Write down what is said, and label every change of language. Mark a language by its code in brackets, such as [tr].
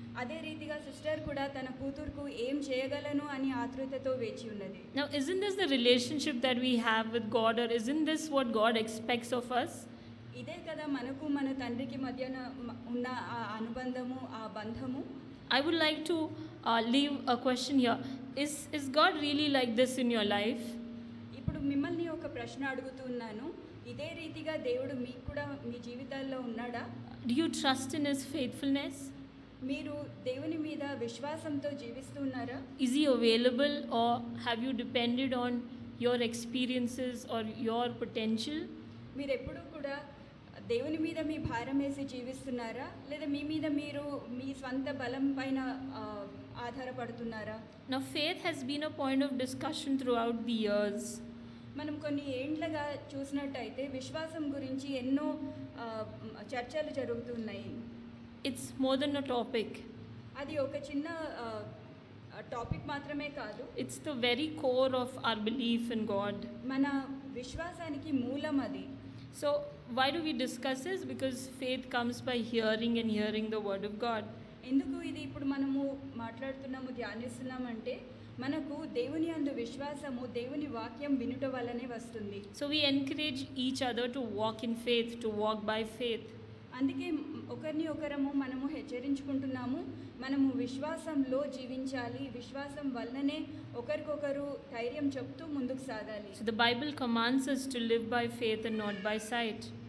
[te] అదే రీతిగా సిస్టర్ కూడా తన కూతురుకు ఏం చేయగలను అని ఆతృతతో వేచి ఉన్నది. [en] Now isn't this the relationship that we have with God, or isn't this what God expects of us? [te] ఇదే కదా మనకు మన తండ్రికి మధ్యన ఉన్న ఆ అనుబంధము, ఆ బంధము. [en] I would like to leave a question here. Is God really like this in your life? [te] ఇప్పుడు మిమ్మల్ని ఒక ప్రశ్న అడుగుతున్నాను. ఇదే రీతిగా దేవుడు మీకు కూడా మీ జీవితాల్లో ఉన్నాడా? [en] Do you trust in His faithfulness? [te] మీరు దేవుని మీద విశ్వాసంతో జీవిస్తున్నారా? [en] Is He available, or have you depended on your experiences or your potential? [te] మీరు ఎప్పుడూ కూడా దేవుని మీద మీ భారం వేసి జీవిస్తున్నారా, లేదా మీ మీద మీరు మీ స్వంత బలం పైన ఆధారపడుతున్నారా? [en] Now faith has been a point of discussion throughout the years. [te] మనం కొన్ని ఏండ్లుగా చూసినట్టయితే విశ్వాసం గురించి ఎన్నో చర్చలు జరుగుతున్నాయి. [en] It's more than a topic. [te] అది ఒక చిన్న టాపిక్ మాత్రమే కాదు, [en] It's the very core of our belief in God. [te] మన విశ్వాసానికి మూలం అది. [en] So why do we discuss this? Because faith comes by hearing, and hearing the word of God. [te] ఎందుకు ఇది ఇప్పుడు మనము మాట్లాడుతున్నాము, ధ్యానిస్తున్నామంటే మనకు దేవుని యందు విశ్వాసము దేవుని వాక్యం వినుట వల్లనే వస్తుంది. [en] So we encourage each other to walk in faith, to walk by faith. [te] అందుకే ఒకరిని ఒకరము మనము హెచ్చరించుకుంటున్నాము, మనము విశ్వాసంలో జీవించాలి, విశ్వాసం వల్లనే ఒకరికొకరు ధైర్యం చెప్తూ ముందుకు సాగాలి. [en] So the Bible commands us to live by faith and not by sight.